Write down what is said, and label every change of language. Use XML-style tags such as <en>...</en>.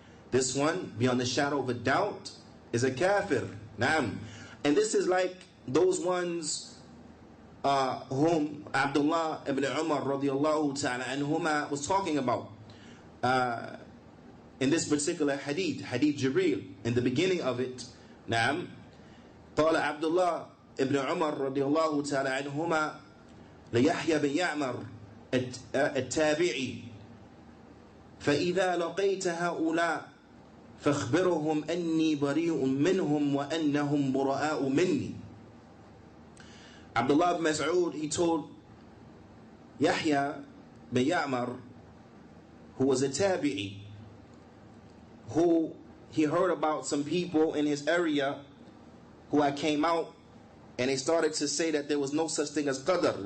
<en>This one beyond the shadow of a doubt is a kafir. Naam. And this is like those ones whom Abdullah ibn Umar radiallahu ta'ala anhuma was talking about in this particular hadith Jibreel, in the beginning of it. Naam.</en> <ar>قال عبد الله ابن عمر رضي الله تعالى عنهما ليحيى بن يعمر التابعي فإذا لقيت هؤلاء فاخبرهم أني بريء منهم وأنهم براء مني.</ar> <en>Abdullah ibn Mas'ud, he told Yahya bin Ya'mar, who was a tabi'i, who he heard about some people in his area who had came out and they started to say that there was no such thing as qadr.</en>